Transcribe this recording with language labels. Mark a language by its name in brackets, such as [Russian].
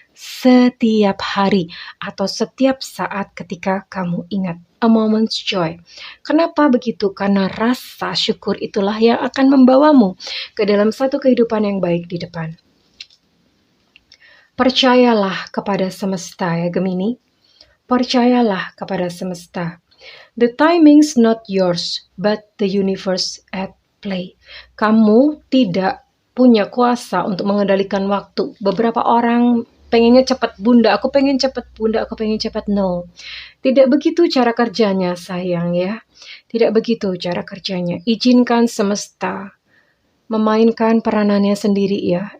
[Indonesian] setiap hari atau setiap saat ketika kamu ingat. [English] A moment's joy. [Indonesian] Kenapa begitu? Karena rasa syukur itulah yang akan membawamu ke dalam satu kehidupan yang baik di depan. Percayalah kepada semesta ya Gemini. Percayalah kepada semesta. [English] The timing's not yours, but the universe at play. [Indonesian] Kamu tidak punya kuasa untuk mengendalikan waktu. Beberapa orang pengennya cepat, bunda, aku pengen cepat, bunda, aku pengen cepat. No, tidak begitu cara kerjanya sayang ya. Tidak begitu cara kerjanya. Izinkan semesta memainkan peranannya sendiri ya.